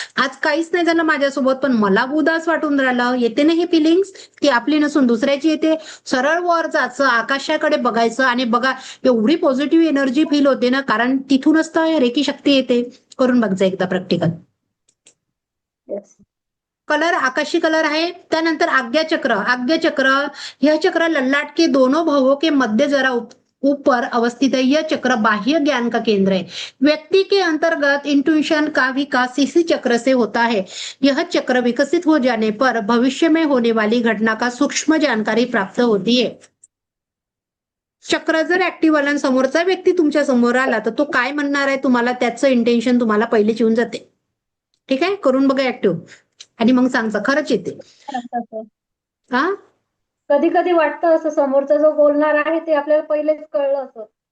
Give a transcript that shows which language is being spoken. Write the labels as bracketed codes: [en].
[mr] आज काहीच नाही झालं माझ्यासोबत, पण मला उदास वाटून राहिलं, येते ना ही फिलिंग्स, ती आपली नसून दुसऱ्याची येते. सरळ वर जायचं, आकाशाकडे बघायचं आणि बघा, एवढी पॉझिटिव्ह एनर्जी फील होते ना, कारण तिथूनच तर रेकी शक्ती येते. करून बघजा एकदा प्रॅक्टिकल. [hi] कलर आकाशी कलर है. [mr] त्यानंतर आज्ञाचक्र. [hi] आज्ञाचक्र यह चक्र ललाट के दोनों भावों के मध्य जरा ऊपर अवस्थित है. यह चक्र बाह्य ज्ञान का केंद्र है. व्यक्ति के अंतर्गत इंट्यूशन का विकास इसी चक्र से होता है. यह चक्र विकसित हो जाने पर भविष्य में होने वाली घटना का सूक्ष्म जानकारी प्राप्त होती है. [mr] चक्र जर ऍक्टिव्ह आला, समोरचा व्यक्ती तुमच्या समोर आला तर तो काय म्हणणार आहे तुम्हाला, त्याचं इंटेन्शन तुम्हाला पहिलेच येऊन जाते. ठीक आहे, करून बघा ऍक्टिव्ह आणि मग सांगता खरंच येते. हा, कधी कधी वाटतं असं, समोरचा जो बोलणार आहे ते आपल्याला पहिलेच कळलं असं.